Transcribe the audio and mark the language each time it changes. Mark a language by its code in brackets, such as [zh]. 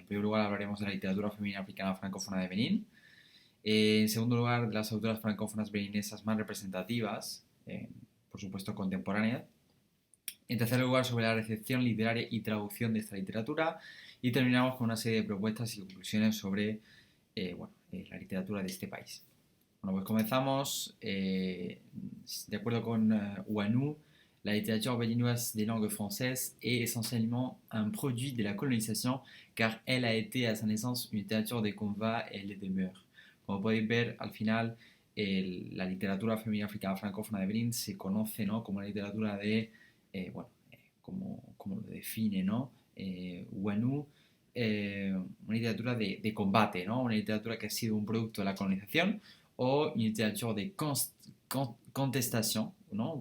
[es] En primer lugar, hablaremos de la literatura femenina africana francófona de Benín. En segundo lugar, de las autoras francófonas beninesas más representativas, por supuesto contemporáneas. En tercer lugar, sobre la recepción literaria y traducción de esta literatura. Y terminamos con una serie de propuestas y conclusiones sobre la literatura de este país. Bueno, pues comenzamos. [fr] De acuerdo con Ouanou, la littérature béninoise des langues françaises est essentiellement un produit de la colonisation car elle a été à sa naissance une littérature des convats et les demeures. [es] Como podéis ver, al final, la literatura femenina africana francófona de Benin se conoce, ¿no?, como la literatura de, como lo define, ¿no? Ouanou, una literatura de combate, ¿no? Una literatura que ha sido un producto de la colonización o [fr] une littérature de contestation, [es] ¿no?